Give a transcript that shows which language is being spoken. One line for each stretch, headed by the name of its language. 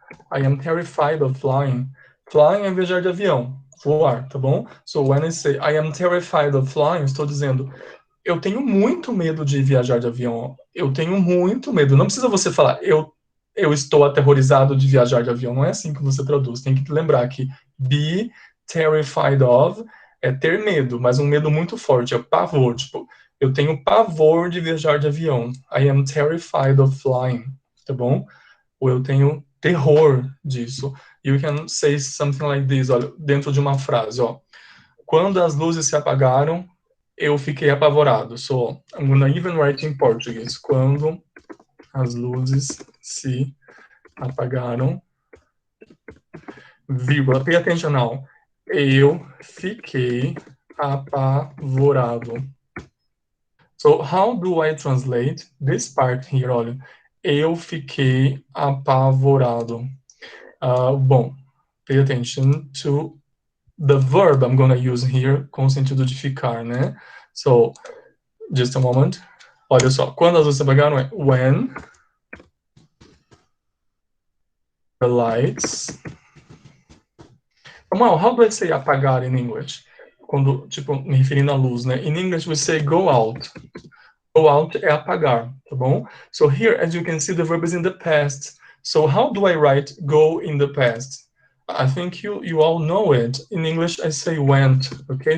English: I am terrified of flying.
Portuguese: Flying é viajar de avião, voar, tá bom?
English: So when I say I am terrified of flying,
Portuguese: estou dizendo eu tenho muito medo de viajar de avião. Eu tenho muito medo. Não precisa você falar eu estou aterrorizado de viajar de avião. Não é assim que você traduz. Tem que lembrar que
English: be terrified of
Portuguese: é ter medo, mas um medo muito forte, é pavor. Tipo, eu tenho pavor de viajar de avião.
English: I am terrified of flying,
Portuguese: tá bom? Ou eu tenho terror disso.
English: You can say something like this,
Portuguese: olha, dentro de uma frase, ó. Quando as luzes se apagaram, eu fiquei apavorado.
English: So, I'm gonna even write in Portuguese.
Portuguese: Quando as luzes se apagaram,
English: vírgula, pay attention now.
Portuguese: Eu fiquei apavorado.
English: So, how do I translate this part here?
Portuguese: Olha, eu fiquei apavorado.
English: Bom, pay attention to the verb I'm gonna use here
Portuguese: com o sentido de ficar,
English: né? So, just a moment.
Portuguese: Olha só, quando as luzes se apagaram é
English: when the lights. Well, how do I say apagar in English?
Portuguese: Quando, tipo, me referindo à luz, né?
English: In English we say go out. Go out
Portuguese: é apagar, tá bom?
English: So here, as you can see, the verb is in the past. So how do I write go in the past? I think you all know it. In English, I say went, okay?